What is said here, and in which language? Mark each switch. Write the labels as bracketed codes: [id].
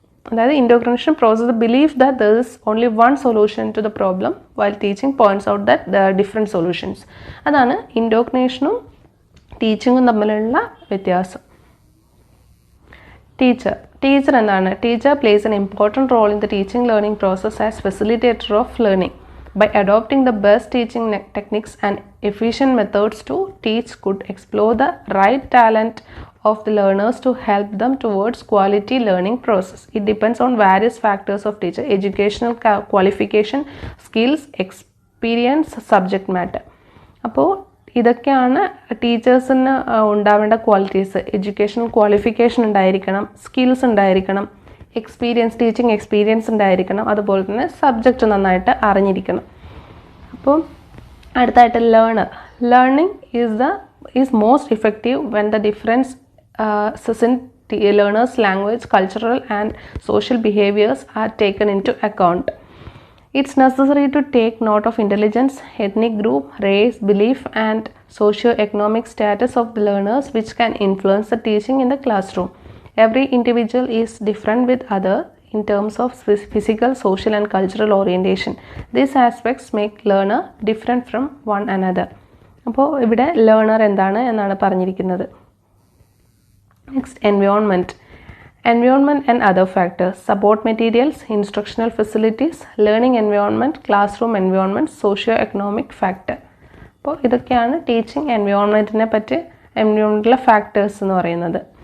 [en] അതായത് indoctrination process believe that there is only one solution to the problem while teaching points out that there are different solutions. [ml] അതാണ് ഇൻഡോക്രിനേഷനും ടീച്ചിങ്ങും തമ്മിലുള്ള വ്യത്യാസം. Teacher എന്താണ്? [en] Teacher plays an important role in the teaching learning process as facilitator of learning. By adopting the best teaching techniques and efficient methods to teach could explore the right talent of the learners to help them towards quality learning process. It depends on various factors of teacher: educational qualification, skills, experience, subject matter. [ml] അപ്പോൾ ഇതൊക്കെയാണ് ടീച്ചേഴ്സിന് ഉണ്ടാവേണ്ട qualities. Educational qualification ഉണ്ടായിരിക്കണം, skills ഉണ്ടായിരിക്കണം, teaching experience ഉണ്ടായിരിക്കണം, അതുപോലെ തന്നെ subject നന്നായിട്ട് അറിഞ്ഞിരിക്കണം. അപ്പോൾ അടുത്തായിട്ട് [en] Learning is most effective when the differences in learners language, cultural and social behaviours are taken in to account. It's necessary to take note of intelligence, ethnic group, race, belief, and socio-economic status of the learners, which can influence the teaching in the classroom. Every individual is different with other in terms of physical, social, and cultural orientation. These aspects make learner different from one another. [ml] അപ്പോൾ ഇവിടെ learner എന്നാണ് പറഞ്ഞിരിക്കുന്നത്. [en] Next environment and other factors: support materials, instructional facilities, learning environment, classroom environment, socio-economic factor. [ml] അപ്പോൾ ഇതൊക്കെയാണ് teaching എൻവയോൺമെൻറ്റിലെ factors എന്ന് പറയുന്നത്.